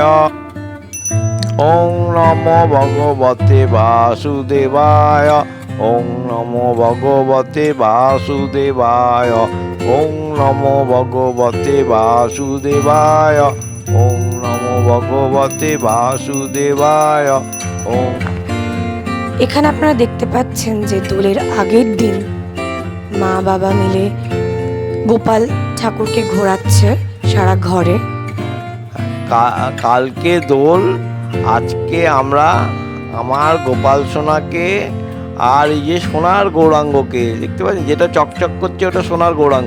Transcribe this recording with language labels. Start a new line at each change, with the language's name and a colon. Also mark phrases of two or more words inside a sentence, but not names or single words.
Sanskrit: ওং নমো ভগবতে বাসুদেবায়। ওং নমো ভগবতে বাসুদেবায়। ওং নমো ভগবতে বাসুদেবায়। ওং নমো ভগবতে বাসুদেবায়। ওং।
Bangla: এখানে আপনারা দেখতে পাচ্ছেন যে দোলের আগের দিন মা বাবা মিলে গোপাল ঠাকুরকে ঘোরাচ্ছে সারা ঘরে। কালকে দোল, আজকে আমরা আমার গোপাল সোনাকে আর এই যে সোনার গৌরাঙ্গকে দেখতে পাচ্ছেন, যেটা চকচক করছে ওটা সোনার গৌরাঙ্গ।